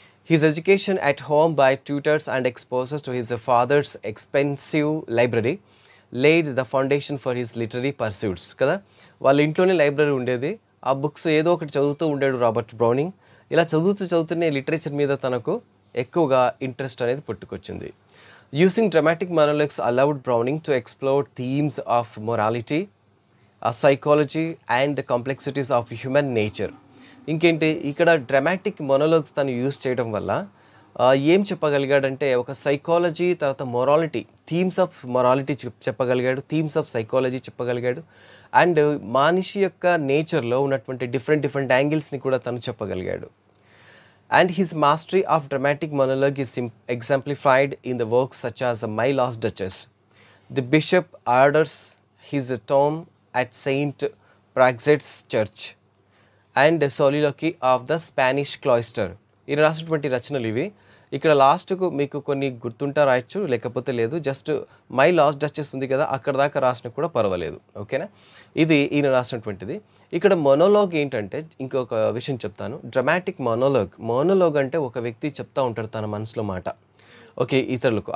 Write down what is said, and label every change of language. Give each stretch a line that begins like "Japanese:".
English: His education at home by tutors and exposures to his father's expensive library laid the foundation for his literary pursuits కదా.
Telugu: వాళ్ళ ఇంట్లోనే library ఉండేది, ఆ books ఏదో ఒకటి చదువుతూ ఉండేడు రాబర్ట్ బ్రౌనింగ్. ఇలా చదువుతూనే లిటరేచర్ మీద తనకు ఎక్కువగా ఇంట్రెస్ట్ అనేది పుట్టుకొచ్చింది.
English: Using dramatic monologues allowed Browning to explore themes of morality, psychology and the complexities of human nature.
Telugu: ఇంకేంటి, ఇక్కడ డ్రామాటిక్ మొనోలాగ్స్ తను యూజ్ చేయడం వల్ల ఏం చెప్పగలిగాడంటే ఒక సైకాలజీ, తర్వాత morality
English: themes of morality
Telugu: చెప్పగలిగాడు,
English: themes of psychology
Telugu: చెప్పగలిగాడు, and మనిషి యొక్క నేచర్లో ఉన్నటువంటి డిఫరెంట్ యాంగిల్స్ని కూడా తను చెప్పగలిగాడు.
English: And his mastery of dramatic monologue is exemplified in the works such as My Lost Duchess. The bishop orders his tomb at Saint Praxed's church and Soliloquy of the Spanish cloister.
Telugu: ఈ రాసినటువంటి రచనలు ఇవి. ఇక్కడ లాస్ట్కు మీకు కొన్ని గుర్తుంటా రాయొచ్చు, లేకపోతే లేదు. జస్ట్ మై లాస్ట్ డచెస్ ఉంది కదా, అక్కడ దాకా రాసిన కూడా పర్వాలేదు. ఓకేనా, ఇది ఈయన రాసినటువంటిది. ఇక్కడ మొనోలాగ్ ఏంటంటే ఇంకొక విషయం చెప్తాను. డ్రమాటిక్ మొనోలాగ్ అంటే ఒక వ్యక్తి చెప్తా ఉంటాడు తన మనసులో మాట, ఓకే, ఇతరులకు.